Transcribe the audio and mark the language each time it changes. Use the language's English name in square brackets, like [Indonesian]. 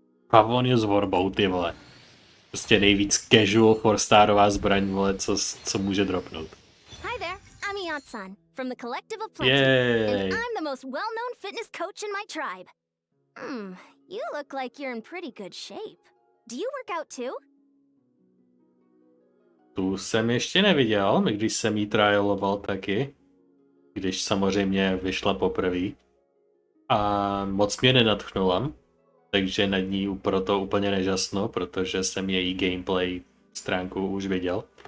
[Czech] Pavon je s vorbou, ty vole. Prostě nejvíc casual 4-starová zbraň, vole, co může dropnout. [English] Hi there, I'm Iatsan from the Collective of Plenty, and I'm the most well-known fitness coach in my tribe. You look like you're in pretty good shape. Do you work out too? [Czech] Tu jsem ještě neviděl, když jsem jí trialoval taky. Když samozřejmě vyšla poprvé. A moc mě nenadchnula. Takže nad ní proto úplně nežasnu, protože jsem její gameplay stránku už viděl.